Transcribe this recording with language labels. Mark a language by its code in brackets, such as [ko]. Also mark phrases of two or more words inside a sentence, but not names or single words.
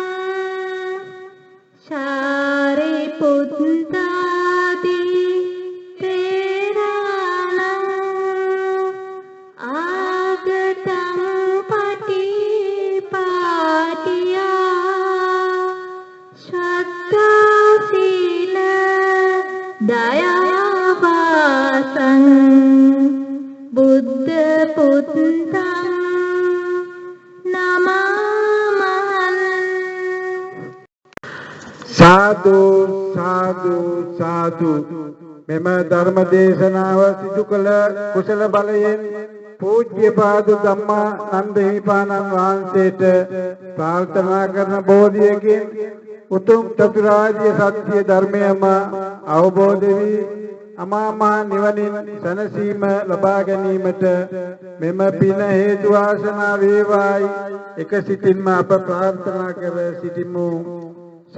[pi] සාරිපුත්තාදී තේරාණං ආගතං පටිපාටියා සත්තා සීල දයාවාසං බුද්ධ පුත්තං නමාමහං [si] සාදු සාදු සාදු මෙම ධර්ම දේශනාව සිදු කළ කුසල බලයෙන් පූජ්‍යපාද ධම්මානන්ද හිමිපාණන් වහන්සේට ප්‍රාර්ථනා කරන බෝධියකින් උතුම් චතුරාර්ය සත්‍ය ධර්මයම අවබෝධ වී අමා මහ නිවනින් සැනසීම ලබා ගැනීමට මෙම පින හේතු වාසනා වේවායි එක සිතින්ම අප ප්‍රාර්ථනා කර සිටිමු.